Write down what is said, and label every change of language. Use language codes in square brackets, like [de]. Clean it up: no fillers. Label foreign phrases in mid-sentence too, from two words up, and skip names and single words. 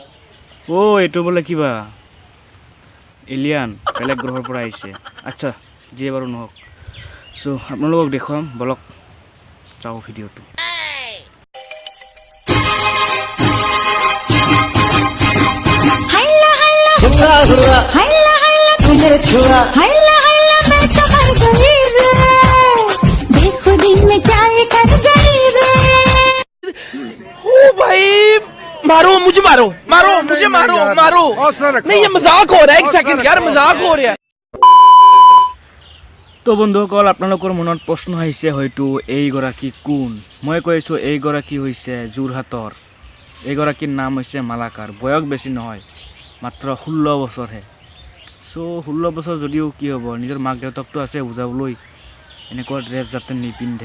[as] ও এটো বলে কিবা এলিয়ান বেলেগ গ্ৰহৰ পৰা আহিছে আচ্ছা যিয়ে বাৰু নহওক সো আপোনালোকক দেখুৱাম বলক চাও ভিডিঅ'টো [hi] हाइला हाइला हुआ हुआ हाइला हाइला तुझे छुआ हाइला हाइला मैं तो मर गई रे बेखुदी में क्या ये कर गई रे ओ भाई मारो मुझे मारो मारो मुझे मारो मारो नहीं ये मजाक हो रहा है एक सेकंड यार मजाक हो रहा है [as] তো বন্ধুসকল আপোনালোকৰ মনত প্ৰশ্ন আহিছে হয়তো এইগৰাকী কোন মই কৈছো এইগৰাকী হৈছে যোৰহাটৰ এইগৰাকীৰ নাম হৈছে মালাকাৰ বয়স বেছি নহয় মাত্ৰ 16 বছৰহে সো 16 বছৰ যদিও কি হ'ব নিজৰ মাক দেউতাকটো আছে বুজাবলৈ এনেকুৱা ড্ৰেছ যাতে নিপিন্ধে